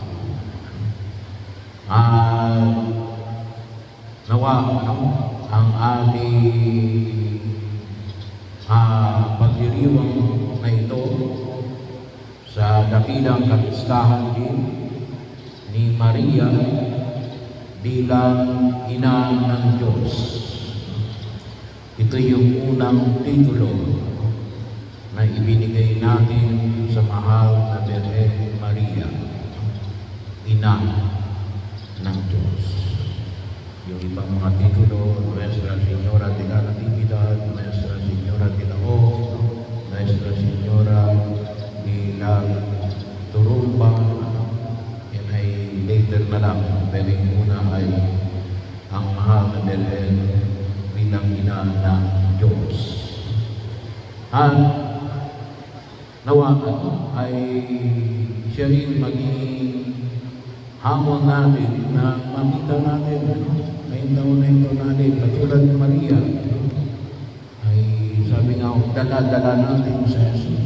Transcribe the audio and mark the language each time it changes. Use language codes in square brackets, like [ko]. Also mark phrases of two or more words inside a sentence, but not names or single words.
[tl] Nawa ang aming pagdiriwang na ito sa dakilang kapistahan din ni Maria bilang Ina ng Diyos. Ito yung unang titulo na ibinigay natin sa mahal na Birhen Maria, Ina ng Diyos. Yung ibang mga titulo, Nuestra Señora de la Natividad, Nuestra Señora de la O, Nuestra Señora de la Turumba, yan ay later na lang. Pero yung una ay ang mahal na Birhen bilang Ina ng Diyos. At nawa ay siya rin maging hamon natin na makita natin ngayong taon na ito natin, katulad ni Maria, ay sabi nga, dala-dala natin sa Jesus.